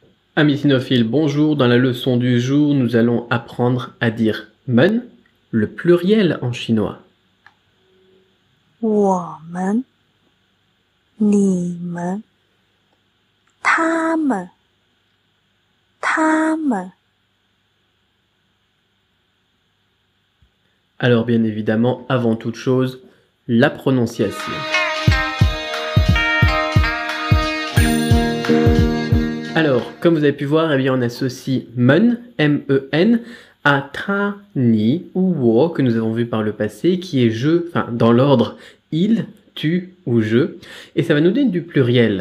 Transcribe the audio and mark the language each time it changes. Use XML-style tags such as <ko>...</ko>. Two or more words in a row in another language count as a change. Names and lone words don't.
<fr>Amis sinophiles, bonjour. Dans la leçon du jour, nous allons apprendre à dire men, le pluriel en chinois.</fr> <zh>我们、你们、他们、他们。</zh> <fr>Alors bien évidemment, avant toute chose, la prononciation. Alors, comme vous avez pu voir, eh bien, on associe men, M-E-N, à tra, ni ou wo, que nous avons vu par le passé, qui est je, enfin dans l'ordre il, tu ou je, et ça va nous donner du pluriel.</fr>